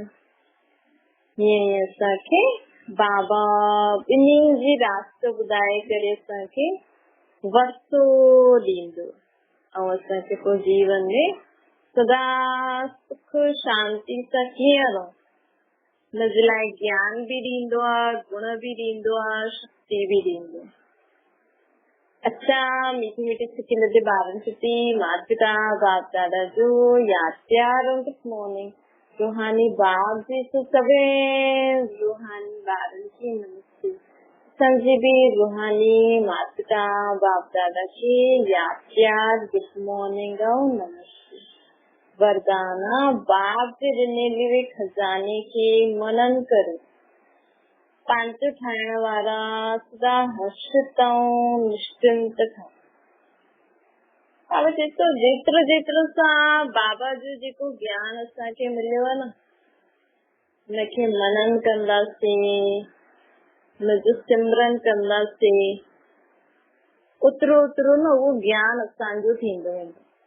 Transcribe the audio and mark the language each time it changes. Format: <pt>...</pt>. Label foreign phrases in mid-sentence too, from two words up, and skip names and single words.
<sd>हीअं असांखे बाबा ॿिन्हिनि जी रास्तो ॿुधाए करे असांखे वरतो ॾींदो ऐं असांखे पोइ जीवन में सदा सुख शांति सां कीअं रहो, हुनजे लाइ ज्ञान बि ॾींदो आहे, गुण बि ॾींदो आहे, शक्ति बि ॾींदो आहे। अच्छा, मीठी मीठी सिखी लॻे ॿारनि खे माता पिता बाप दादा जो यादि प्यार और</sd> <en>good morning.</en> <sd>रूहानी बाप जी तो सभे रूहानी ॿारनि खे नमस्ते। असांजी बि रूहानी माता पिता बाप दादा खे यादि प्यार</sd> <en>good morning</en> <sd>और नमस्ते। वरदाना बाप जे ॾिनल खज़ाने खे मनन करे पंहिंजो ठाहिण वारा सदा हर्षित ऐं निश्चिंत ठहनि। जेतिरो जेतिरो सां बाबा जो जेको ज्ञान असांखे मिलियो आहे न, हुनखे मनन कंदासीं, हुनजो सिमरन कंदासीं, ओतिरो ओतिरो न उहो ज्ञान असांजो थींदो वेंदो।</sd>